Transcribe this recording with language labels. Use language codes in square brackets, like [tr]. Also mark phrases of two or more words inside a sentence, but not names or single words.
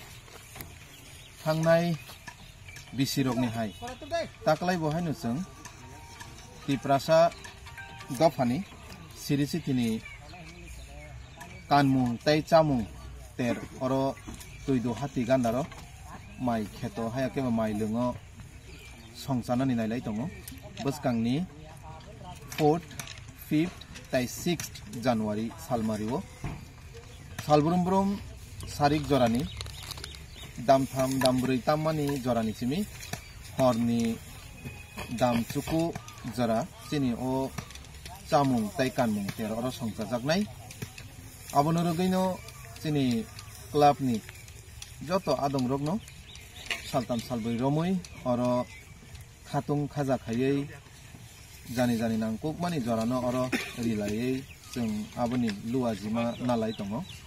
[trp] thangnai bisi rokni hai taklai bo hainu chung tiprasa gofani Sri Sitini kanmung tai chamung ter oro tuidu hati gandaro mai kheto hayake mai lungo songsanani nailai tongo buskangni 4th 5th tai 6th January salmario salburum sarik jorani damtham dambrui tammani jorani chimi horni damchuku jora chini o chamung tai kanmung ter oro songjajaknai abono rogaino chini club ni joto adong rokno saltam salboi romoi oro khatung khaja khayei jani jani nangkuk mani jorano oro rilayei chung aboni luajima nalai tongo